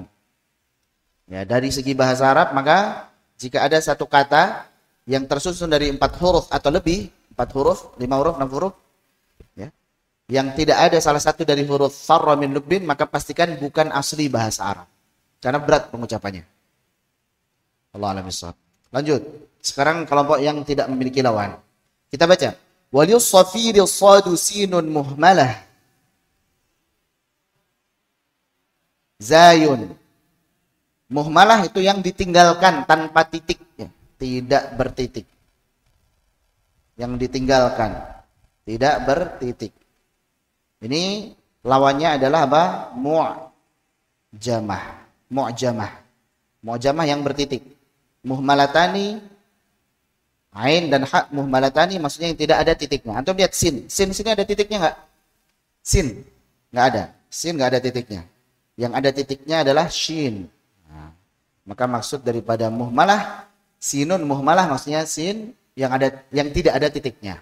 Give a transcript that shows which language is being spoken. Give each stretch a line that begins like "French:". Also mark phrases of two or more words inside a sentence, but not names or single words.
Indonesian: Ya, dari segi bahasa Arab maka jika ada satu kata yang tersusun dari 4 huruf atau lebih, 4 huruf, 5 huruf, 6 huruf, ya, yang tidak ada salah satu dari huruf
Arabic: farra min lubbin,
Indonesian: maka pastikan bukan asli bahasa Arab. Karena berat pengucapannya.
Arabic: Allah a'lam bishawab.
Indonesian: Lanjut. Sekarang kelompok yang tidak memiliki lawan. Kita baca.
Arabic: Waliyus safiri sadu sinun muhmalah.
Indonesian: Zayun. Muhmalah itu yang ditinggalkan tanpa titik. Ya. Tidak bertitik. Yang ditinggalkan. Tidak bertitik. Ini lawannya adalah apa? Mu'jamah. Mu'jamah. Mu'jamah yang bertitik. Muhmalatani, ain dan hak muhmalatani maksudnya yang tidak ada titiknya. Antum lihat sin. Sin sini ada titiknya enggak? Sin. Enggak ada. Sin enggak ada titiknya. Yang ada titiknya adalah shin. Nah, maka maksud daripada muhmalah,
Arabic: sinun muhmalah
Indonesian: maksudnya sin yang tidak ada titiknya.